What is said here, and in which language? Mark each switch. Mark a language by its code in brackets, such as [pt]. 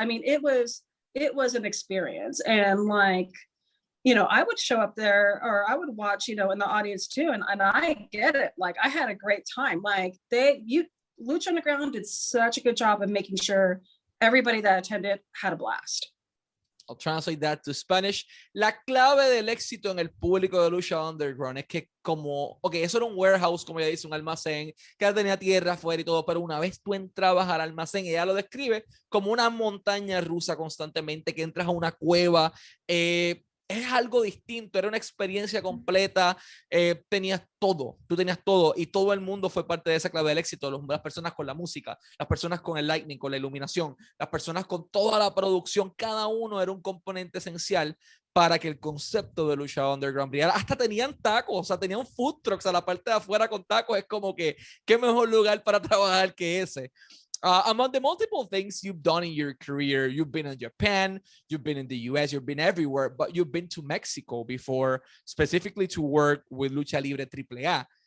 [en] I mean, it was an experience. And like, I would show up there, or I would watch, in the audience too. And I get it. Like I had a great time. Like Lucha Underground did such a good job of making sure everybody that attended had a blast. I'll translate that to Spanish. [es] La clave del éxito en el público de Lucha Underground es que eso era un warehouse, como ella dice, un almacén, que tenía tierra afuera y todo, pero una vez tú entrabas al almacén, ella lo describe como una montaña rusa constantemente, que entras a una cueva, es algo distinto, era una experiencia completa, tenías todo, tú tenías todo, y todo el mundo fue parte de esa clave del éxito, las personas con la música, las personas con el lighting, con la iluminación, las personas con toda la producción, cada uno era un componente esencial para que el concepto de Lucha Underground brillara. Hasta tenían tacos, o sea, tenían food trucks a la parte de afuera con tacos. Es como que, qué mejor lugar para trabajar que ese. [en] Among the multiple things you've done in your career, you've been in Japan, you've been in the US, you've been everywhere, but you've been to Mexico before, specifically to work with Lucha Libre AAA.